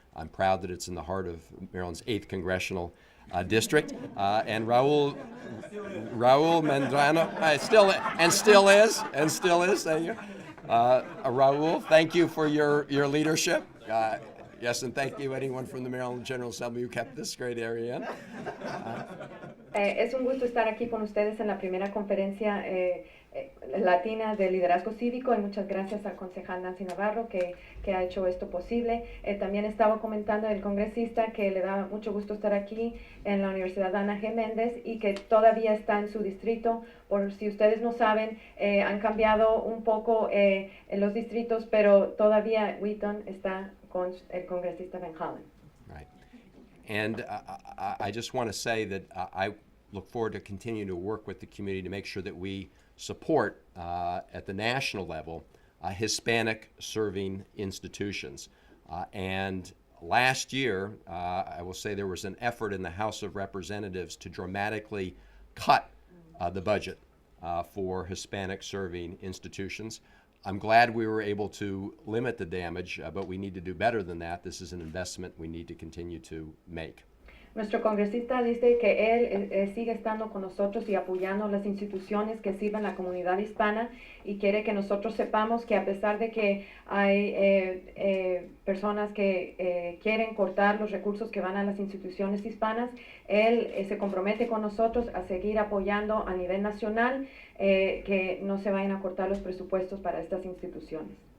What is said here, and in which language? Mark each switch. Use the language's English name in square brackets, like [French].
[English] I'm proud that it's in the heart of Maryland's 8th Congressional District. And Raul Mendrano, still is, thank you. Raul, thank you for your leadership. Yes, and thank you anyone from the Maryland General Assembly who kept this great area in. [Spanish] Es un gusto estar aquí con ustedes en la primera conferencia latina de liderazgo cívico y muchas gracias al concejal Nancy Navarro que ha hecho esto posible. También estaba comentando el congresista que le da mucho gusto estar aquí en la Universidad Ana G. Méndez y que todavía está en su distrito. Por si ustedes no saben, han cambiado un poco los distritos, pero todavía Wheaton está con el congresista Van Hollen. [English] Right. And I just want to say that I look forward to continuing to work with the community to make sure that we support at the national level Hispanic serving institutions. And last year, I will say there was an effort in the House of Representatives to dramatically cut the budget for Hispanic serving institutions. I'm glad we were able to limit the damage, but we need to do better than that. This is an investment we need to continue to make. [Spanish] Nuestro congresista dice que él sigue estando con nosotros y apoyando las instituciones que sirven a la comunidad hispana y quiere que nosotros sepamos que a pesar de que hay personas que quieren cortar los recursos que van a las instituciones hispanas, él se compromete con nosotros a seguir apoyando a nivel nacional que no se vayan a cortar los presupuestos para estas instituciones.